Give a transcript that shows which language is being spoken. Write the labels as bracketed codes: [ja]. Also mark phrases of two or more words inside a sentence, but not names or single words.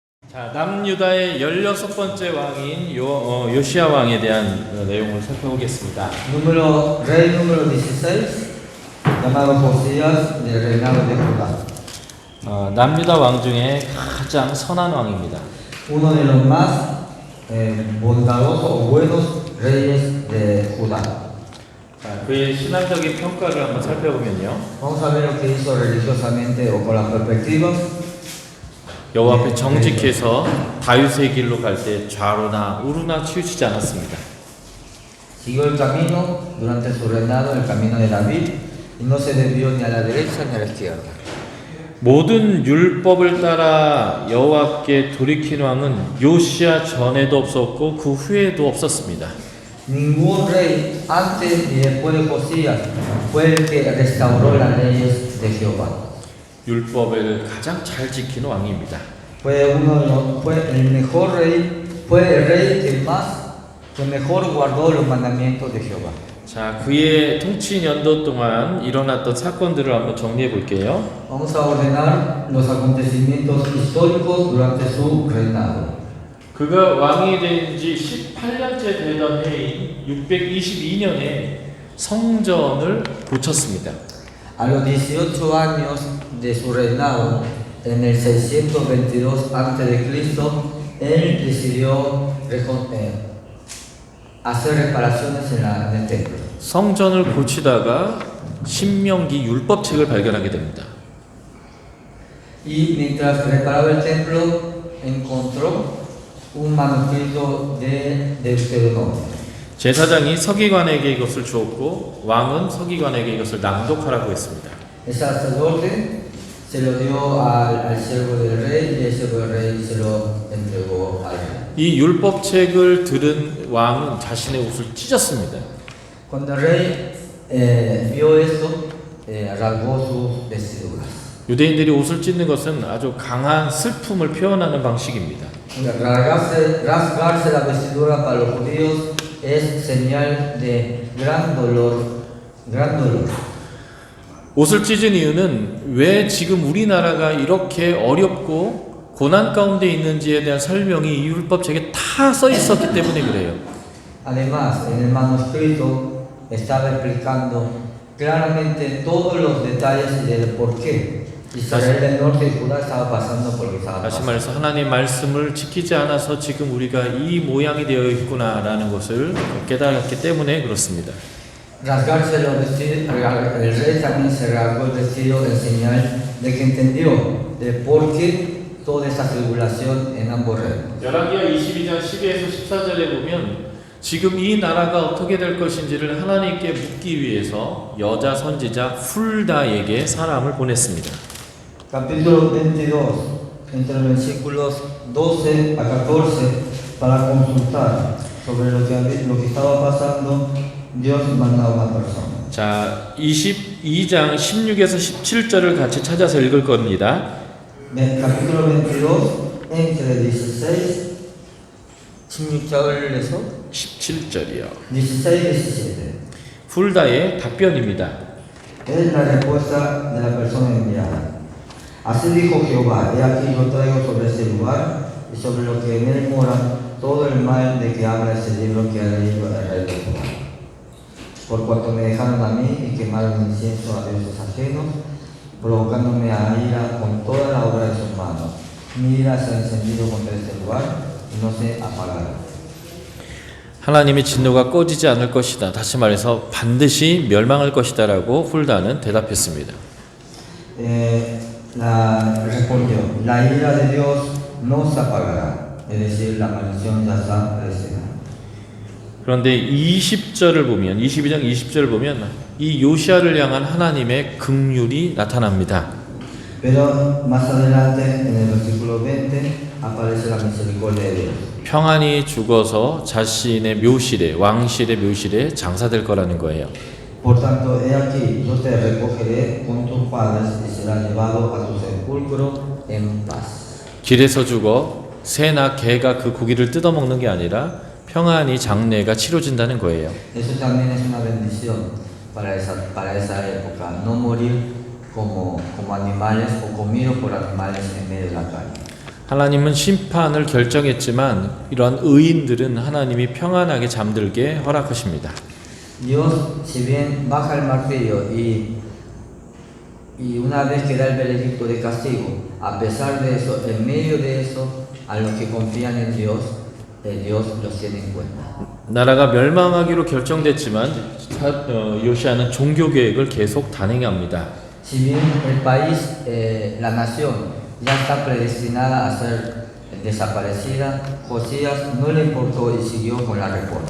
[ko] 자, 남유다의 16번째 왕인 요시야 왕에 대한 내용을 살펴보겠습니다. [es] Rey número 16, llamado Josías del reinado de Judá. [ko] 남유다 왕 중에 가장 선한 왕입니다. [es] Uno de los más bondadosos o buenos reyes de Judá. [ko] 자, 그의 신앙적인 평가를 한번 살펴보면요. [es] Vamos a ver lo que hizo religiosamente o con las perspectivas. [ko] 여호와 앞에 정직해서 다윗의 길로 갈 때 좌로나 우로나 치우치지 않았습니다. [es] Siguió el camino durante su reinado, el camino de David, y no se desvió ni a la derecha ni a la izquierda. [ko] 모든 율법을 따라 여호와께 돌이킨 왕은 요시야 전에도 없었고 그 후에도 없었습니다. [es] Ningún rey antes ni después de Josías fue el que restauró las leyes de Jehová. [ko] 율법을 가장 잘 지키는 왕입니다. [es] Fue el mejor rey, fue el rey que mejor guardó los mandamientos de Jehová. [ko] 자, 그의 통치 연도 동안 일어났던 사건들을 한번 정리해 볼게요. [es] Vamos a ordenar los acontecimientos históricos durante su reinado. [ko] 그가 왕이 된 지 18년째 되던 해인 622년에 성전을 고쳤습니다. [es] A los 18 años de su reinado, en el 622 a.C., él decidió hacer reparaciones en el templo. [ko] 성전을 고치다가 신명기 율법책을 발견하게 됩니다. [es] Y mientras reparaba el templo, encontró un manuscrito de Deuteronomio. [ko] 제사장이 서기관에게 이것을 주었고 왕은 서기관에게 이것을 낭독하라고 했습니다. [es] El sacerdote se lo dio al siervo del rey y el siervo del rey se lo entregó al rey. [ko] 이 율법책을 들은 왕은 자신의 옷을 찢었습니다. [es] Cuando el rey vio esto, rasgó sus vestiduras. [ko] 유대인들이 옷을 찢는 것은 아주 강한 슬픔을 표현하는 방식입니다. [es] Rasgarse la vestidura para los judíos es señal de gran dolor. [ko] 옷을 찢은 이유는 왜 지금 우리나라가 이렇게 어렵고 고난 가운데 있는지에 대한 설명이 이 율법책에 다 써 있었기 때문에 그래요. [es] Además, en el manuscrito estaba explicando claramente todos los detalles del por qué Israel del norte y Judá estaba pasando por lo que estaba [ko] 다시 [es] pasando. [ko] 말해서 하나님 말씀을 지키지 않아서 지금 우리가 이 모양이 되어 있구나라는 것을 깨달았기 때문에 그렇습니다. [es] Rasgarse los vestidos, el rey también se rasgó el vestido en señal de que entendió de por qué toda esa tribulación en ambos reinos. [ko] 열왕기하 22장 12에서 14절에 보면 지금 이 나라가 어떻게 될 것인지를 하나님께 묻기 위해서 여자 선지자 훌다에게 사람을 보냈습니다. [es] Capítulo 22, entre los versículos 12 a 14, para consultar sobre lo que estaba pasando, Dios manda a una persona. [ko] 자, 22장 16에서 17절을 같이 찾아서 읽을 겁니다. [es] Capítulo 22, entre 16, [ko] 16절에서 17절이요. [es] 16, 17. [ko] 훌다의 답변입니다. [es] Es la respuesta de la persona enviada. Así dijo Jehová: He aquí yo traigo sobre este lugar y sobre lo que en él mora todo el mal de que habla ese libro que ha leído el rey de Judá. Por cuanto me dejaron a mí y quemaron incienso a dioses ajenos, provocándome a ira con toda la obra de sus manos. Mi ira se ha encendido contra este lugar y no se apagará. [ko] 하나님의 진노가 꺼지지 않을 것이다. 다시 말해서 반드시 멸망할 것이다라고 훌다는 대답했습니다. [es] Respondió: La ira de Dios no se apagará, es decir, la maldición ya está presente. [ko] 그런데 20절을 보면 22장 20절을 보면 이 요시야를 향한 하나님의 긍휼이 나타납니다. [es] Pero más adelante en el versículo 20 aparece la misericordia de Dios. [ko] 평안히 죽어서 자신의 묘실에 왕실의 묘실에 장사될 거라는 거예요. [es] Por tanto, he aquí, yo te recogeré con tus padres y serás llevado a tu sepulcro en paz. [ko] 길에서 죽어 새나 개가 그 고기를 뜯어먹는 게 아니라 평안히 장례가 치러진다는 거예요. [es] Eso también es una bendición para esa época, no morir como animales o comidos por animales en medio de la calle. [ko] 하나님은 심판을 결정했지만 이러한 의인들은 하나님이 평안하게 잠들게 허락하십니다. [es] Dios, si bien baja el martillo y una vez que da el veredicto de castigo, a pesar de eso, en medio de eso, a los que confían en Dios, Dios los tiene en cuenta. [ko] 나라가 멸망하기로 결정됐지만 요시아는 종교 계획을 계속 단행합니다. [es] Si bien el país, la nación, ya está predestinada a ser desaparecida, Josías no le importó y siguió con la reforma.